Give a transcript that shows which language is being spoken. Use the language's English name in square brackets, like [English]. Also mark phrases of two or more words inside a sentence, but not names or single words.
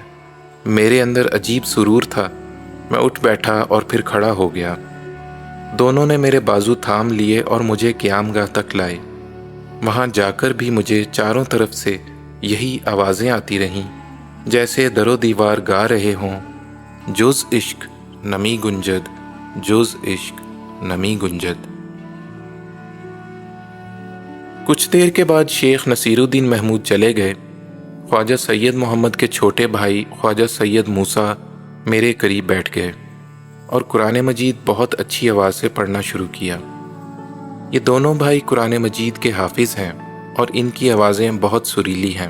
[Urdu] میرے اندر عجیب سرور تھا۔ میں اٹھ بیٹھا اور پھر کھڑا ہو گیا۔ دونوں نے میرے بازو تھام لیے اور مجھے قیام گاہ تک لائے۔ وہاں جا کر بھی مجھے چاروں طرف سے یہی آوازیں آتی رہیں جیسے در و دیوار گا رہے ہوں، [Persian] جز عشق نمی گنجد، جز عشق نمی گنجد۔ [Urdu] کچھ دیر کے بعد شیخ نصیر الدین محمود چلے گئے۔ خواجہ سید محمد کے چھوٹے بھائی خواجہ سید موسیٰ میرے قریب بیٹھ گئے اور قرآن مجید بہت اچھی آواز سے پڑھنا شروع کیا۔ یہ دونوں بھائی قرآن مجید کے حافظ ہیں اور ان کی آوازیں بہت سریلی ہیں۔